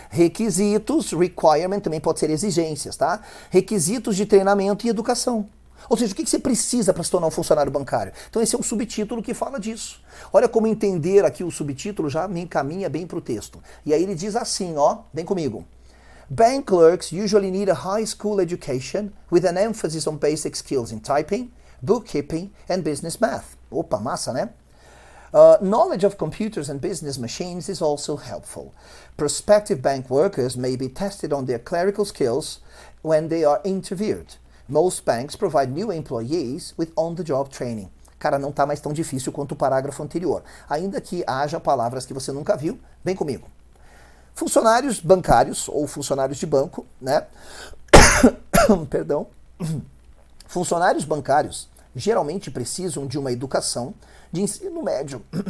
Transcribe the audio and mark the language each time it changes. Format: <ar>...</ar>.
<pt>Requisitos, requirement também pode ser exigências, tá? Requisitos de treinamento e educação. Ou seja, o que você precisa para se tornar um funcionário bancário? Então esse é um subtítulo que fala disso. Olha como entender aqui o subtítulo já me encaminha bem para o texto. E aí ele diz assim, ó, vem comigo.</pt> <en>Bank clerks usually need a high school education with an emphasis on basic skills in typing, bookkeeping and business math.</en> <pt>Opa, massa, né?</pt> <en>Knowledge of computers and business machines is also helpful. Prospective bank workers may be tested on their clerical skills when they are interviewed. Most banks provide new employees with on-the-job training.</en> <pt>Cara, não está mais tão difícil quanto o parágrafo anterior. Ainda que haja palavras que você nunca viu, vem comigo. Funcionários bancários ou funcionários de banco, né? Perdão. Funcionários bancários geralmente precisam de uma educação de ensino médio.</pt>